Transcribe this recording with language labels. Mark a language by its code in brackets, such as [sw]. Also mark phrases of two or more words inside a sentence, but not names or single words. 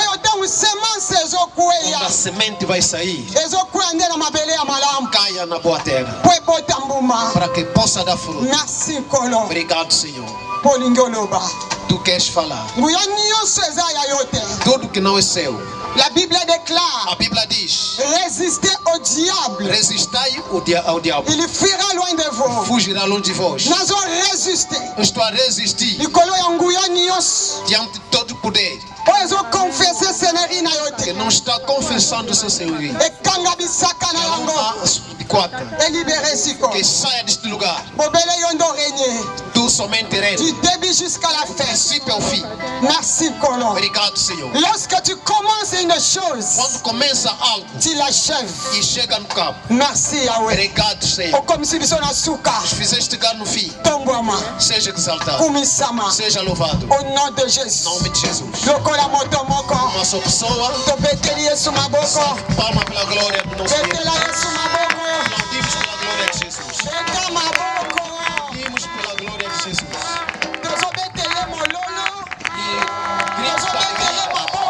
[pt] Onde a semente vai sair. Caia na boa terra. Para que possa dar fruto. Obrigado, Senhor. Tu queres falar. Tudo que não é seu. [fr] La Bible déclare. [pt] A Bíblia diz: [fr] résistez au diable. [pt] Resistai ao diabo. [fr] Il fuira loin de vous. [pt] Fugirá longe de vós. Nós vamos resistir. Eu estou a resistir diante de todo poder que não está confessando seu senhorio. Que saia deste lugar. Tu somente reina. [fr] Du début jusqu'à la fin. [pt] Princípio ao fim. [fr] Merci, Colon. [pt] Obrigado, Senhor. [fr] Lorsque tu commences une chose, [pt] quando começa algo, [fr] tu l'achèves. [pt] E chega no cabo. [fr] Merci, Yahweh. [pt] Obrigado, Senhor. Fizeste chegar no fim. Seja exaltado. Seja louvado. [fr] Au nom de Jesus. [pt] Nome de Jesus. Uma só pessoa. Palma pela glória do nosso Deus. Aplaudimos pela glória de Jesus. Aplaudimos pela glória de Jesus. E gritos da alegria.